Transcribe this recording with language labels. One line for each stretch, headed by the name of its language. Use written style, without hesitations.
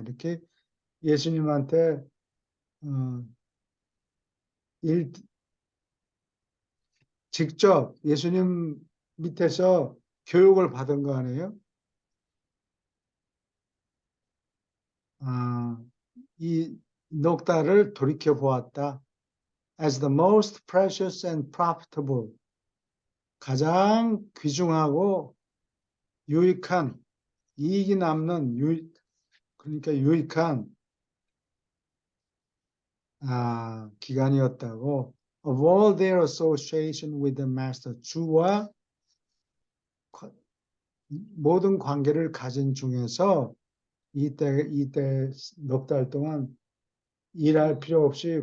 Korean: 이렇게 예수님한테 직접 예수님 밑에서 교육을 받은 거 아니에요? 이 넉 달을 돌이켜 보았다.
English: As the most precious and profitable
Korean: 가장 귀중하고 유익한 이익이 남는 그러니까 유익한 기간이었다고.
English: Of all their association with the master,
Korean: 주와 모든 관계를 가진 중에서 이때 넉 달 동안 일할 필요 없이